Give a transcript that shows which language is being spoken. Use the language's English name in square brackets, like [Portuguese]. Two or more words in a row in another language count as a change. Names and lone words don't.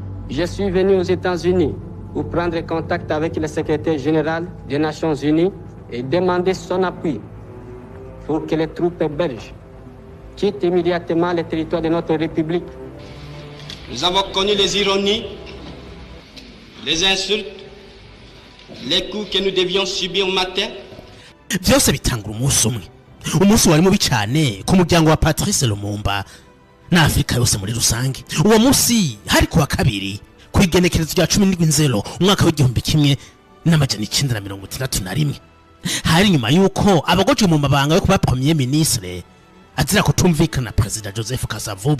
[French] Je suis venu aux États-Unis pour prendre contact avec le secrétaire général des Nations Unies et demander son appui pour que les troupes belges quittent immédiatement le territoire de notre République. Nous avons connu les ironies, les insultes, les coups que nous devions subir au matin. [Kinyarwanda] Byose bitangura umunsi wari mubi cyane ku muryango wa Patrice Lumumba na Afrika yose muri rusange. Uwo munsi hari kuwa kabiri ku igenekerezo rya 17 Nzero umwaka w'igihumbi kimwe n'amajana 1961. Hari nyuma yuko abagojwe mu mabanga yo kuba [French] premier ministre [Kinyarwanda] azira kutumvikana na President Joseph Kasavubu.